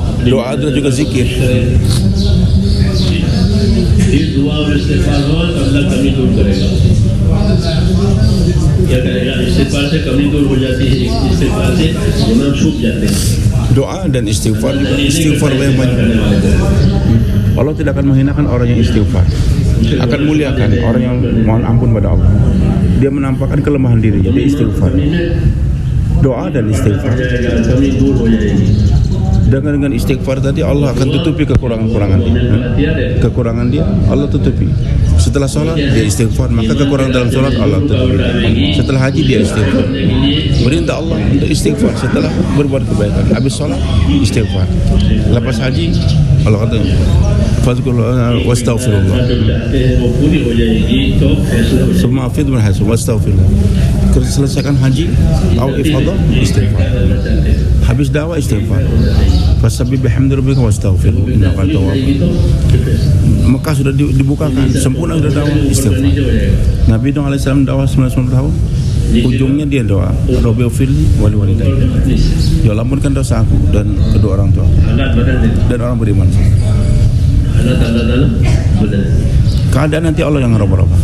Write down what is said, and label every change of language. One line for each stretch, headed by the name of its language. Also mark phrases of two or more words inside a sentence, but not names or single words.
Malay: Doa adalah juga zikir.
Hindi: ये दुआ और इस्तिग़फ़ार हो तो अल्लाह कमी दूर करेगा क्या करेगा इस्तिग़फ़ार से कमी दूर हो जाती है इस्तिग़फ़ार से गुनाह छूट जाते हैं
Malay: Doa dan istighfar banyak-banyak. Allah tidak akan menghinakan orang yang istighfar, akan muliakan orang yang mohon ampun pada Allah. Dia menampakkan kelemahan dirinya, dia istighfar. Doa dan istighfar.
Hindi: कमी दूर हो जाएगी
Malay: Dengan istighfar tadi Allah akan tutupi kekurangan-kekurangan dia. Kekurangan dia Allah tutupi. Setelah sholat dia istighfar, maka kekurangan dalam sholat Allah tutupi. Setelah haji dia istighfar. Perintah Allah untuk istighfar setelah berbuat kebaikan. Habis sholat istighfar. Lepas haji Allah kata
Arabic: فاذكروا الله واستغفروا الله.
Hindi: वो पूरी हो जाएगी तो फैसला हो
Malay: Semua afid berhasil wastaghfirullah. Selesaikan haji atau ifadah istighfar. Habis dakwah istighfar.
Arabic: فسبح بحمد ربك واستغفره إنه تواب.
Malay: Mekah sudah dibukakan, sempurna sudah dakwah istighfar. Nabi Nuh alaihissalam dakwah 99 tahun. Ujungnya dia doa,
Arabic: رب اغفر لي ولوالدي.
Malay: Ya Allah, ampunkan dosa aku dan kedua orang tua dan orang beriman. Keadaan nanti Allah yang merubah.